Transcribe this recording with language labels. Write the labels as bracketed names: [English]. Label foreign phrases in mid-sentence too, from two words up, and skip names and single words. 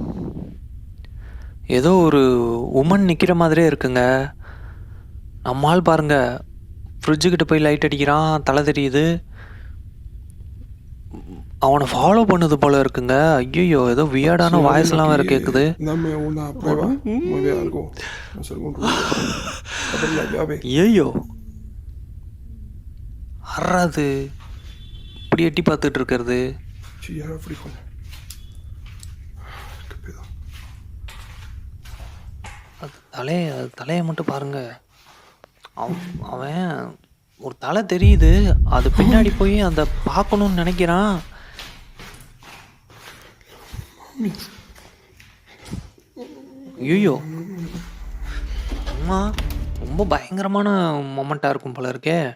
[Tamil] ஏதோ ஒரு உமன் நிற்கிற மாதிரியே இருக்குங்க. நம்மால் பாருங்க ஃப்ரிட்ஜுக்கிட்ட போய் லைட் அடிக்கிறான், தலை தெரியுது. அவனை ஃபாலோ பண்ணுது போல இருக்குங்க. ஐயோ, ஏதோ [Spanish] Si [Tamil] வியர்டான [Spanish] alguien [Tamil] வாய்ஸ்லாம் வேற [Spanish] aquí, [Tamil] கேட்குது. [Spanish] dame una prueba, mueve algo, haz algún ruido. Abre la llave. [Tamil] ஐயோ, அறாது இப்படி எட்டி பார்த்துட்டு இருக்கிறது. [Spanish] Chillar al frijol. ¿Qué pedo? [Tamil] அது தலையை மட்டும் பாருங்க. அவன் ஒரு தலை தெரியுது, அது பின்னாடி போய் அந்த பார்க்கணும்னு நினைக்கிறான். ஐயோ, அம்மா, ரொம்ப பயங்கரமான மொமெண்ட்டாக இருக்கும் போல இருக்கே.